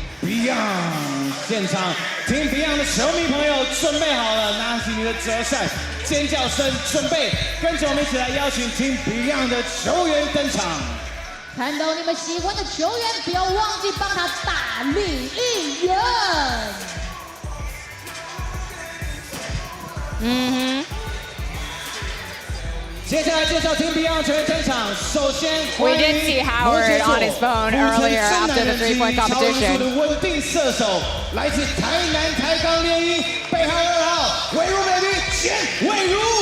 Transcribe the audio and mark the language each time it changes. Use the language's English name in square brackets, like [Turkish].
[Chinese] Beyond 现场，Team Beyond 的球迷朋友准备好了，拿起你的折扇，尖叫声准备，跟着我们一起来邀请 Team Beyond 的球员登场。看到你们喜欢的球员，不要忘记帮他大力应援。接下来介绍 Team Beyond 球员登场，首先 [English] We did see Howard on his phone earlier after the three-point competition. [Chinese] 的稳定射手，来自台南台钢猎鹰背号2号魏如 baby 简魏如。